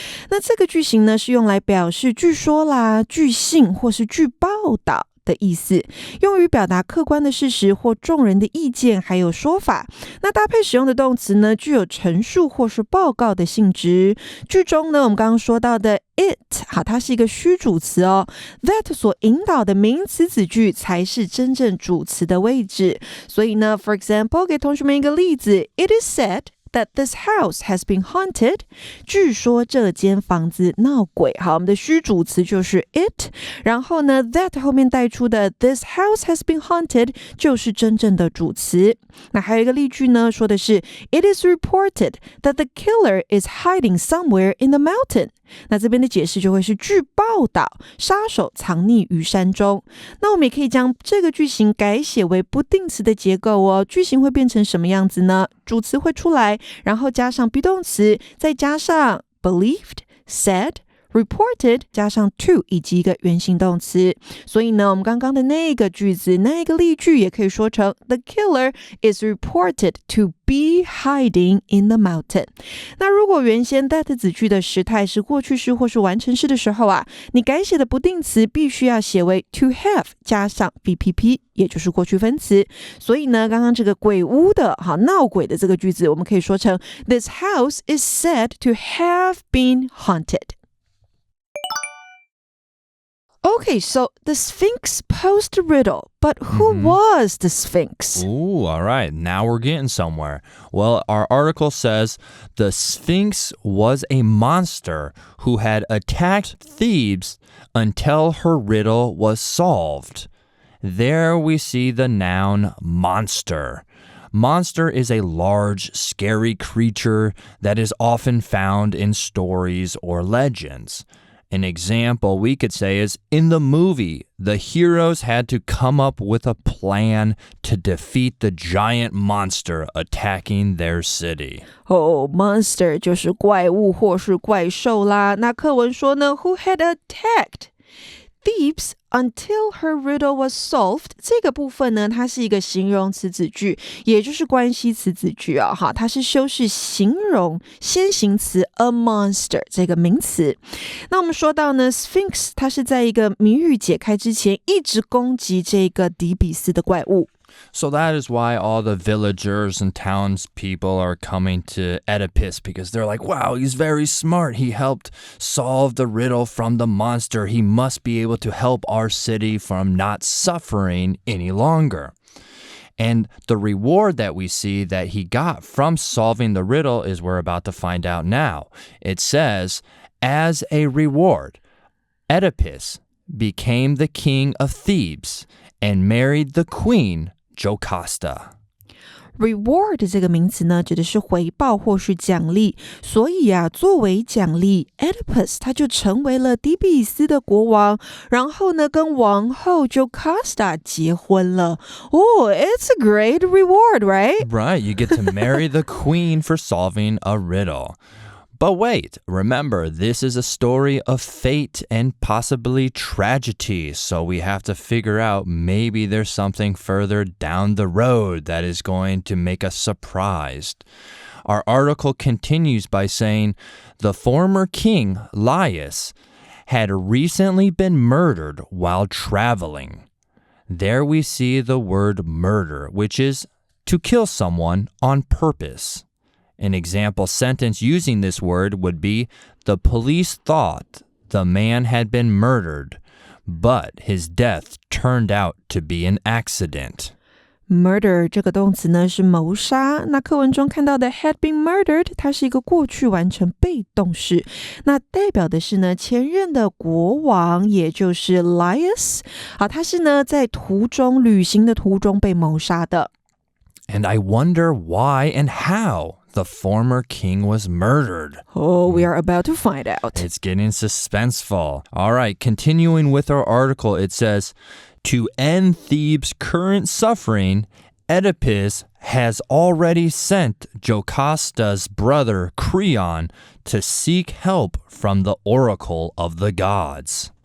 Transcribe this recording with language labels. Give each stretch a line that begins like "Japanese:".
Chinese: 那这个句型呢是用来表示据说啦、据信或是据报道的意思，用于表达客观的事实或众人的意见还有说法。那搭配使用的动词呢，具有陈述或是报告的性质。句中呢，我们刚刚说到的 it 好，它是一个虚主词哦， that 所引导的名词子句才是真正主词的位置。所以呢
English: for example
Chinese: 给同学们一个例子，
English: It is said that this house has been haunted.
Chinese: 据说这间房子闹鬼。好，我们的虚主词就是 it， 然后呢 that 后面带出的
English: this house has been haunted
Chinese: 就是真正的主词。那还有一个例句呢，说的是
English: It is reported that the killer is hiding somewhere in the mountain.
Chinese: 那这边的解释就会是据报道杀手藏匿于山中。那我们也可以将这个句型改写为不定词的结构哦。句型会变成什么样子呢？主词会出来，然后加上 be 动词，再加上 believed, said, reported 加上 to 以及一个原形动词。所以呢，我们刚刚的那个句子，那个例句也可以说成
English: The killer is reported to be hiding in the mountain。
Chinese: 那如果原先 that 子句的时态是过去式或是完成式的时候啊，你改写的不定词必须要写为 to have 加上 BPP， 也就是过去分词。所以呢，刚刚这个鬼屋的闹鬼的这个句子，我们可以说成
English: This house is said to have been haunted。Okay, so the Sphinx posed a riddle, but who was the Sphinx? Ooh, all right. Now we're getting somewhere. Well, our article says the Sphinx was a monster who had attacked Thebes until her riddle was solved. There we see the noun monster. Monster is a large, scary creature that is often found in stories or legends.An example we could say is, in the movie, the heroes had to come up with a plan to defeat the giant monster attacking their city.
Chinese: Monster 就是怪物或是怪兽啦。那课文说呢 ，
English: Who had attacked Thebes until her riddle was solved
Chinese: 这个部分呢，它是一个形容词子句，也就是关系词子句啊，它是修饰形容先行词 a monster 这个名词。那我们说到呢 Sphinx 它是在一个谜语解开之前一直攻击这个底比斯的怪物。
English: So that is why all the villagers and townspeople are coming to Oedipus, because they're like, wow, he's very smart. He helped solve the riddle from the monster. He must be able to help our city from not suffering any longer. And the reward that we see that he got from solving the riddle is we're about to find out now. It says, as a reward, Oedipus became the king of Thebes and married the queen, Jocasta.
Chinese: Reward 这个名词呢，指的是回报或是奖励。所以啊，作为奖励 Oedipus 他就成为了底比斯的国王，然后呢，跟王后 Jocasta 结婚了。
English: Oh, it's a great reward, right? Right, you get to marry the queen for solving a riddle.But wait, remember, this is a story of fate and possibly tragedy, so we have to figure out maybe there's something further down the road that is going to make us surprised. Our article continues by saying, the former king, Laius, had recently been murdered while traveling. There we see the word murder, which is to kill someone on purpose.An example sentence using this word would be, the police thought the man had been murdered, but his death turned out to be an accident.
Chinese: Murder 这个动词呢是谋杀，那课文中看到的
English: had been murdered
Chinese: 它是一个过去完成被动式，那代表的是呢前任的国王，也就是 Laius， 好，他是呢在旅行的途中被谋杀的。
English: And I wonder why and how the former king was murdered. Oh, we are about to find out. It's getting suspenseful. All right, continuing with our article, it says, to end Thebes' current suffering, Oedipus has already sent Jocasta's brother Creon to seek help from the oracle of the gods.